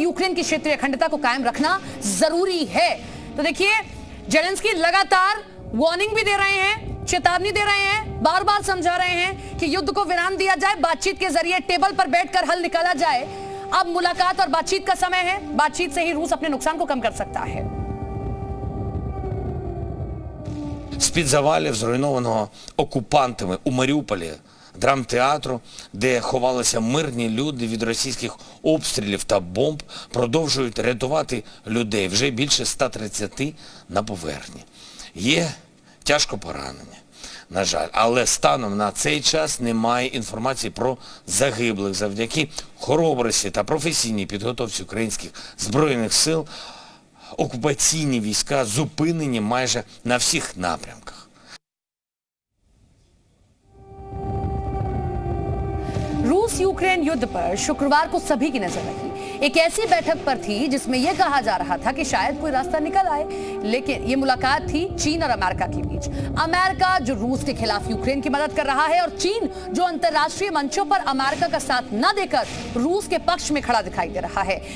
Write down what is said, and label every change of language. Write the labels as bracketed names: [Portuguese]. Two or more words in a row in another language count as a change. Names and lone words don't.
[Hindi] यूक्रेन की क्षेत्रीय अखंडता को कायम रखना जरूरी है। तो देखिए, जेलेंस्की लगातार वार्निंग भी दे रहे हैं, चेतावनी दे रहे हैं, बार बार समझा रहे हैं कि युद्ध को विराम दिया जाए, बातचीत के जरिए टेबल पर बैठकर हल निकाला जाए। अब मुलाकात और बातचीत का समय है। बातचीत से ही रूस अपने नुकसान को कम कर सकता है। [Ukrainian] З-під завалів, зруйнованого окупантами у Маріуполі, драмтеатру, де ховалися мирні люди від російських обстрілів та бомб, продовжують рятувати людей. Вже більше 130 на поверхні. Є тяжко поранені, на жаль. Але станом на цей час немає інформації про загиблих. Завдяки хоробрості та професійній підготовці українських Збройних сил окупаційні війська зупинені майже на всіх напрямках. [Hindi] रूस यूक्रेन युद्ध पर शुक्रवार को सभी की नजर रही। एक ऐसी बैठक पर थी जिसमें यह कहा जा रहा था कि शायद कोई रास्ता निकल आए, लेकिन यह मुलाकात थी चीन और अमेरिका के बीच। अमेरिका जो रूस के खिलाफ यूक्रेन की मदद कर रहा है और चीन जो अंतर्राष्ट्रीय मंचों पर अमेरिका का साथ न देकर रूस के पक्ष में खड़ा दिखाई दे रहा है।